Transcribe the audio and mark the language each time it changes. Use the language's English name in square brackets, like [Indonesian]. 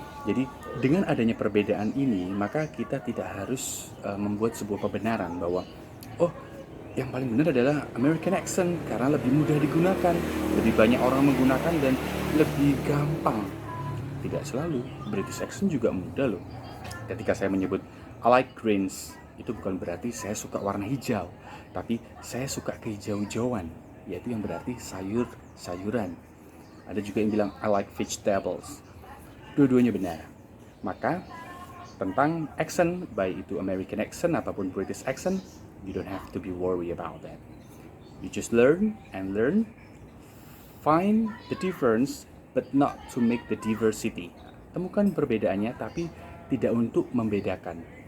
[Indonesian] Jadi dengan adanya perbedaan ini, maka kita tidak harus membuat sebuah pembenaran bahwa yang paling benar adalah American accent karena lebih mudah digunakan, lebih banyak orang menggunakan dan lebih gampang. Tidak selalu, British accent juga mudah loh. Ketika saya menyebut [English] I like greens, [Indonesian] itu bukan berarti saya suka warna hijau, tapi saya suka kehijau-hijauan, yaitu yang berarti sayuran. Ada juga yang bilang [English] I like vegetables. [Indonesian] Dua-duanya benar. Maka tentang [English] accent, [Indonesian] baik itu [English] American accent [Indonesian] ataupun [English] British accent, you don't have to be worried about that. You just learn, find the difference, but not to make the diversity. [Indonesian] temukan perbedaannya, tapi tidak untuk membedakan.